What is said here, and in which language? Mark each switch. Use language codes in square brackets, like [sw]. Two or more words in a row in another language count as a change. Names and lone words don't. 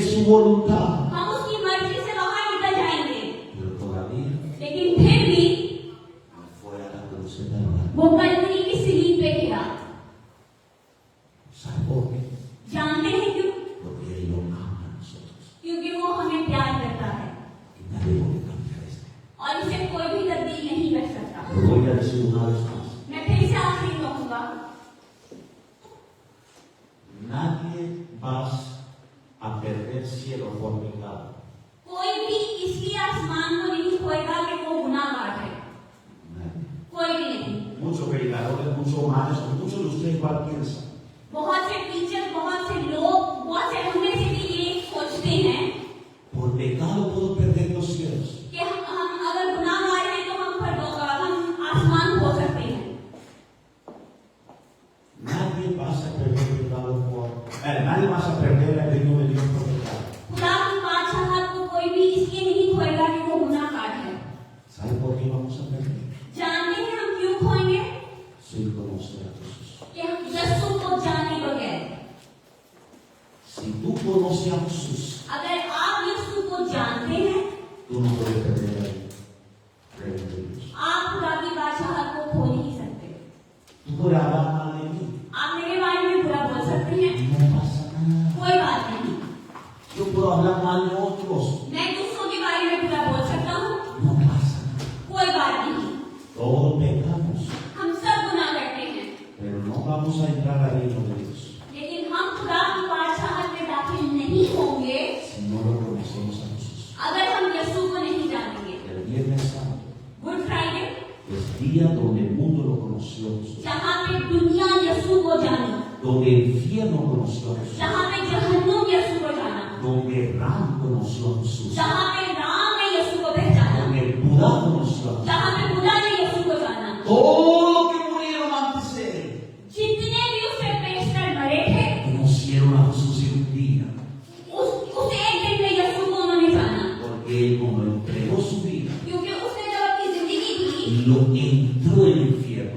[es] voluntad. [hi] हम उसकी मर्जी से बाहर निकल जाएंगे, [es] Pero todavía [hi] लेकिन फिर भी [es] no fue a la cruz de Calvario. [hi] वो कलवरी की सलीब पे गिरा। [es] ¿Sabe por qué? [hi] जानते हैं क्यों? [es] Porque Él nos ama a nosotros. [hi] क्योंकि वो हमें प्यार करता है [es] Y nadie puede cambiar esto. [hi] और इसे कोई भी तब्दील नहीं कर सकता। [es] Lo voy a decir una vez más. [hi] मैं फिर से आखिरी कहूंगा, [es] Nadie va a perder cielo por pecado. [hi] कोई भी इसलिए आसमान को नहीं खोएगा कि वो गुनाहगार है, [es] Nadie. [hi] कोई भी नहीं। [es] Muchos predicadores, muchos humanos, muchos de ustedes igual piensan. [hi] बहुत से टीचर, बहुत से लोग, बहुत से हम में से भी ये सोचते हैं [es] Por pecado puedo perder los cielos. [hi] कि हम अगर गुनाहगार हैं तो हम आसमान खो सकते हैं। [es] Nadie va a perder pecado nadie va a perder el reino de Dios por pecado. [hi] खुदा की बादशाहत को कोई भी इसलिए नहीं खोएगा कि वो गुनाहगार है। [es] ¿Sabe por qué vamos a perder? [hi] जानते हैं हम क्यों खोएंगे? [es] Sin conocer a Jesús. [hi] कि हम यीशु को जाने बगैर। [es] Si tú conoces a Jesús, [hi] अगर आप यीशु को जानते हैं, [es] tú no puedes perder el reino de Dios. [hi] आप खुदा की बादशाहत को खो नहीं सकते। [es] Tú puedes hablar mal de mí. [hi] आप मेरे बारे में बुरा बोल सकते हैं, [es] No pasa nada. [hi] कोई बात नहीं। [es] Yo puedo hablar mal de otros. [hi] मैं दूसरों के बारे में बुरा बोल सकता हूँ, [es] No pasa nada. [hi] कोई बात नहीं। [es] Todos pecamos, [hi] हम सब गुनाह करते हैं, [es] pero no vamos a entrar al reino de Dios [hi] लेकिन हम खुदा की बादशाहत में दाखिल नहीं होंगे [es] si no lo conocemos a Jesús. [hi] अगर हम यीशु को नहीं जानेंगे। [es] El Viernes Santo [en] Good Friday, [es] es día donde el mundo lo conoció a Jesús, [hi] जहाँ पे दुनिया यीशु को जानी, [es] donde el infierno conoció a Jesús, [hi] जहाँ पे जहन्नुम यीशु को जाना, [es] donde Ram conoció a Jesús, [hi] जहाँ पे राम ने यीशु को पहचाना, [es] donde el Buda conoció a Jesús. [hi] जहाँ पे बुद्धा ने यीशु को जाना। [es] Todos los que murieron antes de él [hi] जितने भी उसे पेशतर मरे थे, [es] conocieron a Jesús en un día, [hi] उस एक दिन में यीशु को उन्होंने जाना, [es] porque él cuando entregó su vida, [hi] क्योंकि उसने जब अपनी जिंदगी दी, [es] lo entró en el infierno